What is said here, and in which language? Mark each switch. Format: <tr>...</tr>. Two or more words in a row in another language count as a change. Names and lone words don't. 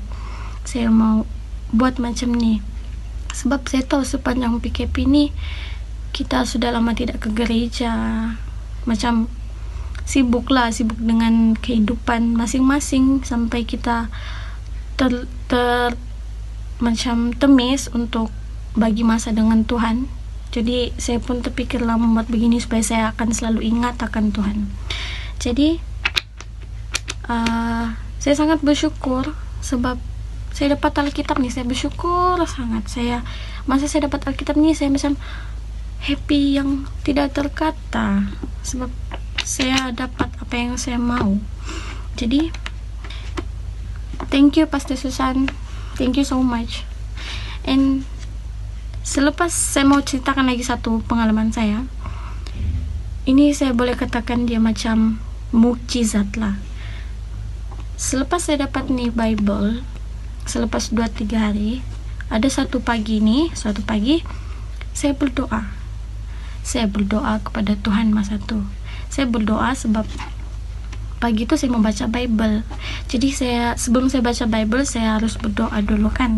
<ms>Saya mau buat macam ni. Sebab saya tahu sepanjang PKP ni kita sudah lama tidak ke gereja. Macam sibuk dengan kehidupan masing-masing sampai kita macam temis untuk bagi masa dengan Tuhan. Jadi saya pun terpikirlah membuat begini supaya saya akan selalu ingat akan Tuhan. Jadi saya sangat bersyukur sebab saya dapat Alkitab nih. Saya bersyukur sangat. Masa saya dapat Alkitab nih, saya macam happy yang tidak terkata sebab saya dapat apa yang saya mau.</ms> <en>Jadi thank you Pastor Susan, thank you so much.</en> <ms>And selepas saya mau ceritakan lagi satu pengalaman saya. Ini saya boleh katakan dia macam mukjizat lah. Selepas saya dapat nih Bible, selepas 2-3 hari, ada suatu pagi saya berdoa. Saya berdoa kepada Tuhan masa itu. Saya berdoa sebab pagi itu saya membaca Bible. Jadi sebelum saya baca Bible, saya harus berdoa dulu kan.</ms>